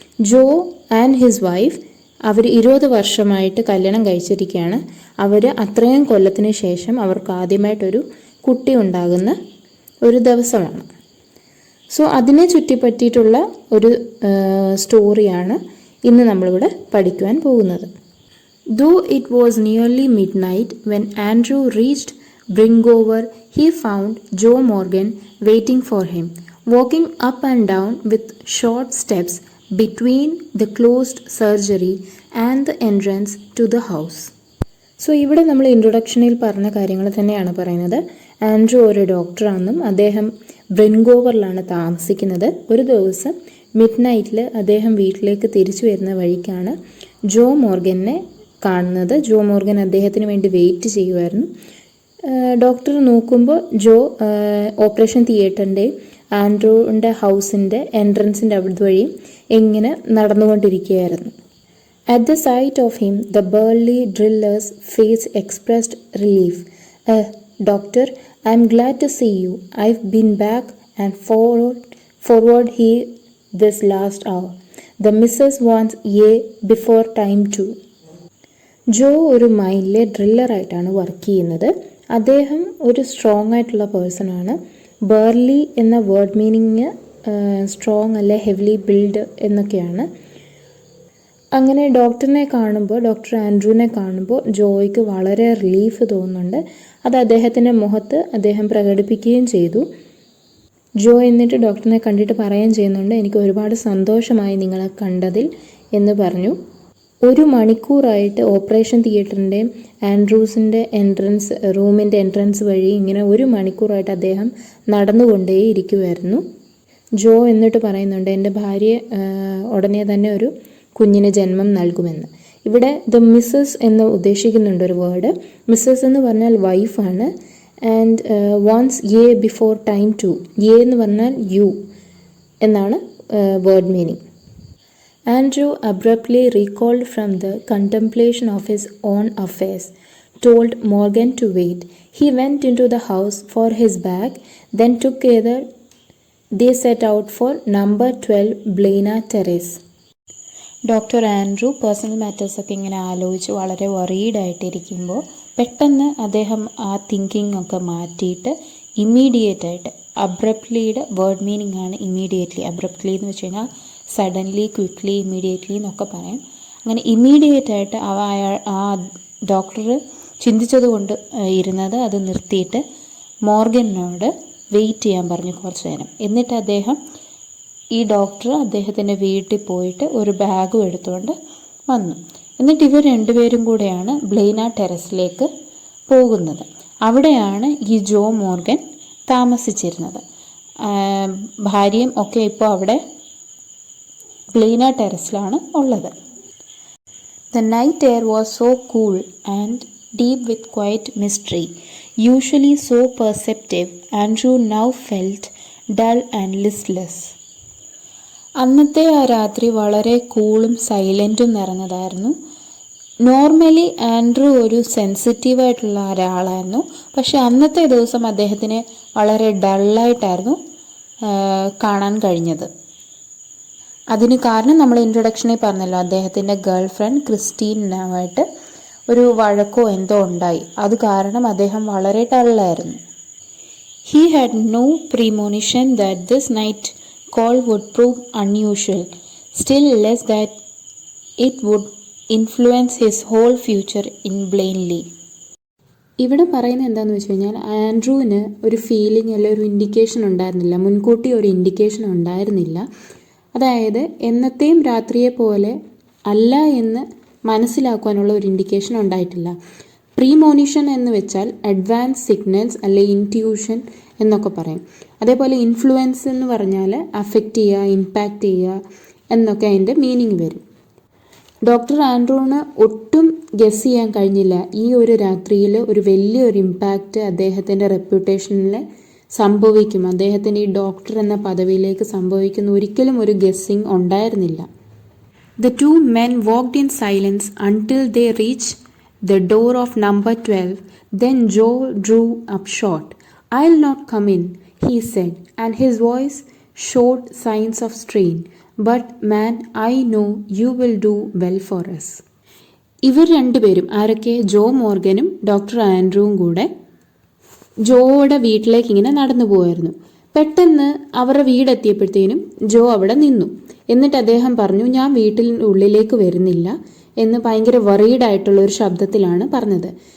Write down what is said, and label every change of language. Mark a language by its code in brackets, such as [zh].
[ml] Joe and his wife അവർ 20 വർഷമായിട്ട് കല്യാണം കഴിച്ചിരിക്കുകയാണ്. അവർ അത്രയും കൊല്ലത്തിന് ശേഷം അവർക്ക് ആദ്യമായിട്ടൊരു കുട്ടി ഉണ്ടാകുന്ന ഒരു ദിവസമാണ്. സോ അതിനെ ചുറ്റിപ്പറ്റിയിട്ടുള്ള ഒരു സ്റ്റോറിയാണ് ഇന്ന് നമ്മളിവിടെ പഠിക്കുവാൻ പോകുന്നത്. [en] Though it was nearly midnight when Andrew reached Bringover, he found Joe Morgan waiting for him, walking up and down with short steps between the closed surgery and the entrance to the house. [ml] So ഇവിടെ നമ്മൾ ഇൻട്രൊഡക്ഷനിൽ പറഞ്ഞ കാര്യങ്ങൾ തന്നെയാണ് പറയുന്നത്. Andrew ഒരു ഡോക്ടറാണെന്നും അദ്ദേഹം ബ്രിൻഗോവറിലാണ് താമസിക്കുന്നത്. ഒരു ദിവസം മിഡ് നൈറ്റിൽ അദ്ദേഹം വീട്ടിലേക്ക് തിരിച്ചു വരുന്ന വഴിക്കാണ് ജോ മോർഗനെ കാണുന്നത്. ജോ മോർഗൻ അദ്ദേഹത്തിന് വേണ്ടി വെയിറ്റ് ചെയ്യുമായിരുന്നു. ഡോക്ടർ നോക്കുമ്പോൾ ജോ ഓപ്പറേഷൻ തിയേറ്ററിൻ്റെയും ആൻഡ്രൂവിൻ്റെ ഹൗസിൻ്റെ എൻട്രൻസിൻ്റെ അവിടെ വഴിയും ഇങ്ങനെ നടന്നുകൊണ്ടിരിക്കുകയായിരുന്നു. [en] At the sight of him, the burly driller's face expressed relief. Doctor, I'm glad to see you. I've been back and forward here this last hour. The missus wants ye before time too. [ml] ജോ ഒരു മൈനിലെ ഡ്രില്ലറായിട്ടാണ് work ചെയ്യുന്നത്. അദ്ദേഹം ഒരു strong ആയിട്ടുള്ള പേഴ്സണാണ്. ബർലി എന്ന word meaning strong അല്ലെ heavily build എന്നൊക്കെയാണ്. അങ്ങനെ ഡോക്ടറിനെ കാണുമ്പോൾ, ഡോക്ടർ ആൻഡ്രൂവിനെ കാണുമ്പോൾ ജോയ്ക്ക് വളരെ റിലീഫ് തോന്നുന്നുണ്ട്. അത് അദ്ദേഹത്തിൻ്റെ മുഖത്ത് അദ്ദേഹം പ്രകടിപ്പിക്കുകയും ചെയ്തു. ജോ എന്നിട്ട് ഡോക്ടറിനെ കണ്ടിട്ട് പറയുകയും ചെയ്യുന്നുണ്ട്, എനിക്ക് ഒരുപാട് സന്തോഷമായി നിങ്ങളെ കണ്ടതിൽ എന്ന് പറഞ്ഞു. 1 മണിക്കൂറായിട്ട് ഓപ്പറേഷൻ തിയേറ്ററിൻ്റെയും ആൻഡ്രൂസിൻ്റെ റൂമിൻ്റെ എൻട്രൻസ് വഴി ഇങ്ങനെ 1 മണിക്കൂറായിട്ട് അദ്ദേഹം നടന്നുകൊണ്ടേ ഇരിക്കുമായിരുന്നു. ജോ എന്നിട്ട് പറയുന്നുണ്ട്, എൻ്റെ ഭാര്യ ഉടനെ തന്നെ ഒരു കുഞ്ഞിന് ജന്മം നൽകുമെന്ന്. ഇവിടെ ദ മിസ്സസ് എന്ന് ഉദ്ദേശിക്കുന്നുണ്ട് ഒരു വേർഡ്. മിസ്സസ് എന്ന് പറഞ്ഞാൽ വൈഫാണ്. [en] And once ye before time to. [ml] യേ എന്ന് പറഞ്ഞാൽ യു എന്നാണ് word meaning. [en] Andrew abruptly recalled from the contemplation of his own affairs, told Morgan to wait. He went into the house for his bag, then together they set out for number 12 Blaina Terrace. [ml] Doctor Andrew personal മാറ്റേഴ്സൊക്കെ ഇങ്ങനെ ആലോചിച്ച് വളരെ വറീഡായിട്ടിരിക്കുമ്പോൾ പെട്ടെന്ന് അദ്ദേഹം ആ thinking ഒക്കെ മാറ്റിയിട്ട് ഇമ്മീഡിയറ്റായിട്ട്, അബ്രപ്റ്റ്ലിയുടെ word meaning ആണ് immediately. Abruptly എന്ന് വെച്ച് കഴിഞ്ഞാൽ സഡൻലി, ക്വിക്ക്ലി, ഇമ്മീഡിയറ്റ്ലി എന്നൊക്കെ പറയാം. അങ്ങനെ ഇമ്മീഡിയറ്റായിട്ട് ആ ഡോക്ടർ ചിന്തിച്ചത് കൊണ്ട് ഇരുന്നത് അത് നിർത്തിയിട്ട് മോർഗനോട് വെയിറ്റ് ചെയ്യാൻ പറഞ്ഞു കുറച്ച് നേരം. എന്നിട്ട് അദ്ദേഹം ഈ ഡോക്ടർ അദ്ദേഹത്തിൻ്റെ വീട്ടിൽ പോയിട്ട് ഒരു ബാഗും എടുത്തുകൊണ്ട് വന്നു. എന്നിട്ട് ഇവർ രണ്ടുപേരും കൂടെയാണ് ബ്ലെയ്ന ടെറസിലേക്ക് പോകുന്നത്. അവിടെയാണ് ഈ ജോ മോർഗൻ താമസിച്ചിരുന്നത്. ഭാര്യയും ഒക്കെ ഇപ്പോൾ അവിടെ ഗ്ലീന ടെറസിലാണ് ഉള്ളത്. [en] The night air was so cool and deep with quiet mystery. Usually so perceptive, Andrew now felt dull and listless. [ml] അന്നത്തെ ആ രാത്രി വളരെ കൂളും സൈലൻറ്റും നിറഞ്ഞതായിരുന്നു. നോർമലി ആൻഡ്രൂ ഒരു സെൻസിറ്റീവായിട്ടുള്ള ഒരാളായിരുന്നു. പക്ഷെ അന്നത്തെ ദിവസം അദ്ദേഹത്തിന് വളരെ ഡള്ളായിട്ടായിരുന്നു കാണാൻ കഴിഞ്ഞത്. അതിന് കാരണം നമ്മൾ ഇൻട്രൊഡക്ഷനിൽ പറഞ്ഞല്ലോ, അദ്ദേഹത്തിൻ്റെ ഗേൾ ഫ്രണ്ട് ക്രിസ്റ്റീനുമായിട്ട് ഒരു വഴക്കോ എന്തോ ഉണ്ടായി. അത് കാരണം അദ്ദേഹം വളരെ ഡള്ളായിരുന്നു. [en] He had no premonition that this night call would prove unusual, still less that it would influence his whole future in blindly. [ml] ഇവിടെ പറയുന്നത് എന്താണെന്ന് വെച്ച് കഴിഞ്ഞാൽ, ആൻഡ്രൂവിന് ഒരു ഫീലിംഗ് അല്ല ഒരു ഇൻഡിക്കേഷൻ ഉണ്ടായിരുന്നില്ല, മുൻകൂട്ടി ഒരു ഇൻഡിക്കേഷൻ ഉണ്ടായിരുന്നില്ല. അതായത് എന്നത്തെയും രാത്രിയെ പോലെ അല്ല എന്ന് മനസ്സിലാക്കാനുള്ള ഒരു ഇൻഡിക്കേഷൻ ഉണ്ടായിട്ടില്ല. പ്രീമോണിഷൻ എന്ന് വെച്ചാൽ അഡ്വാൻസ് സിഗ്നൽസ് അല്ലെ ഇൻറ്റ്യൂഷൻ എന്നൊക്കെ പറയും. അതേപോലെ ഇൻഫ്ലുവൻസ് എന്ന് പറഞ്ഞാൽ അഫക്റ്റ് ചെയ്യുക, ഇമ്പാക്റ്റ് ചെയ്യുക എന്നൊക്കെ അതിൻ്റെ മീനിങ് വരും. ഡോക്ടർ ആൻഡ്രൂവിന് ഒട്ടും ഗസ് ചെയ്യാൻ കഴിഞ്ഞില്ല ഈ ഒരു രാത്രിയിൽ ഒരു വലിയൊരു ഇമ്പാക്റ്റ് അദ്ദേഹത്തിൻ്റെ റെപ്യൂട്ടേഷനിൽ സംഭവിക്കും, അദ്ദേഹത്തിൻ്റെ ഈ ഡോക്ടർ എന്ന പദവിയിലേക്ക് സംഭവിക്കുന്ന ഒരിക്കലും ഒരു ഗസ്സിങ് ഉണ്ടായിരുന്നില്ല. [en] The two men walked in silence until they reached the door of number 12. Then Joe drew up short. "I'll not come in," he said, and his voice showed signs of strain. "But man, I know you will do well for us." [ml] ഇവർ രണ്ടുപേരും, ആരൊക്കെ? ജോ മോർഗനും doctor ആൻഡ്രൂവും കൂടെ ജോയുടെ വീട്ടിലേക്ക് ഇങ്ങനെ നടന്നു പോവായിരുന്നു. പെട്ടെന്ന് അവരുടെ വീടെത്തിയപ്പോഴത്തേനും ജോ അവിടെ നിന്നു. എന്നിട്ട് അദ്ദേഹം പറഞ്ഞു, "ഞാൻ വീട്ടിൽ ഉള്ളിലേക്ക് വരുന്നില്ല" എന്ന് ഭയങ്കര വറീഡ് ആയിട്ടുള്ള ഒരു ശബ്ദത്തിലാണ് പറഞ്ഞത്.